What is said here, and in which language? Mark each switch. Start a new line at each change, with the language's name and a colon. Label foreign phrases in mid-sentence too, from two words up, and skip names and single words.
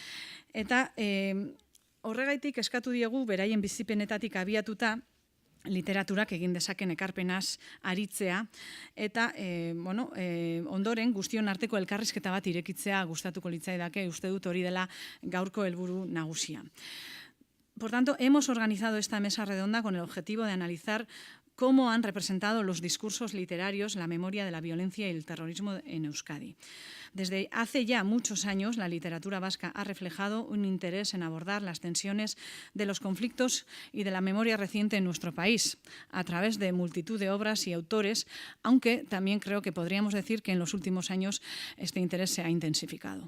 Basque: Eta horregaitik eskatu diegu beraien bizipenetatik abiatuta literaturak egin dezaken ekarpenaz aritzea, eta ondoren guztion arteko elkarrizketa bat irekitzea gustatuko litzaidake, uste dut hori dela gaurko helburu nagusia.
Spanish: Por tanto, hemos organizado esta mesa redonda con el objetivo de analizar cómo han representado los discursos literarios la memoria de la violencia y el terrorismo en Euskadi. Desde hace ya muchos años, la literatura vasca ha reflejado un interés en abordar las tensiones de los conflictos y de la memoria reciente en nuestro país, a través de multitud de obras y autores, aunque también creo que podríamos decir que en los últimos años este interés se ha intensificado.